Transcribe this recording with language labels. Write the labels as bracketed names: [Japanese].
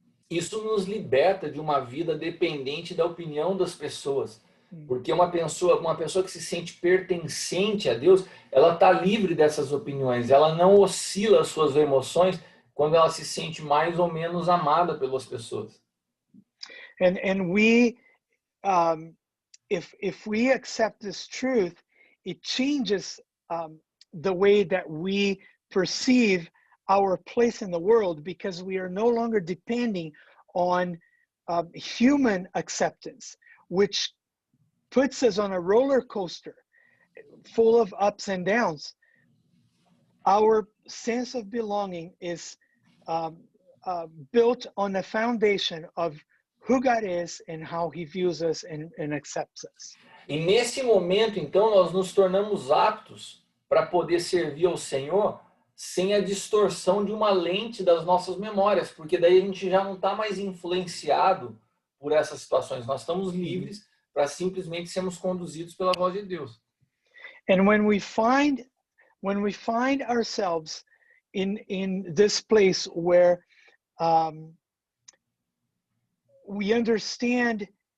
[Portuguese] Isso nos liberta de uma vida dependente da opinião das pessoas. Porque uma pessoa que se sente pertencente a Deus, ela está livre dessas opiniões, ela não oscila as suas emoções quando ela se sente mais ou menos amada pelas pessoas. [English] And we, if we accept this truth, it changes the way that we perceive our place in the world, because we are no longer depending on human acceptance, which puts us on a roller coaster full of ups and downs. Our sense of belonging is built on the foundation of who God is and how he views us and accepts us. [Portuguese] E nesse momento, então, nós nos tornamos aptos para poder servir ao Senhor sem a distorção de uma lente das nossas memórias, porque daí a gente já não está mais influenciado por essas situações. Nós estamos livres para simplesmente sermos conduzidos pela voz de Deus. [English] And when we find ourselves in this place where we understand